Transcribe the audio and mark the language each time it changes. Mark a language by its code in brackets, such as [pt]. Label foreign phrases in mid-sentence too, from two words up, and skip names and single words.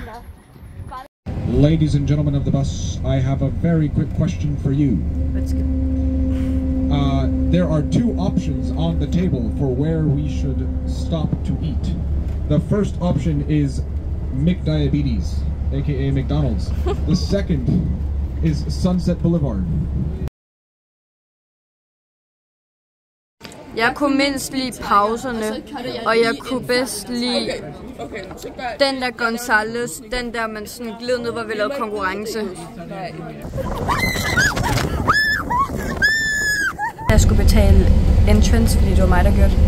[en] Ladies and gentlemen of the bus, I have a very quick question for you. Let's go. There are 2 options on the table for where we should stop to eat. The first option is McDiabetes, aka McDonald's. The second is Sunset Boulevard. [da] Jeg kunne mindst lide pauserne, og jeg kunne bedst lide den der Gonzales, den der man sådan gled ned, hvor vi lavede konkurrence. Jeg skulle betale entrance, fordi det var mig, der gjorde det.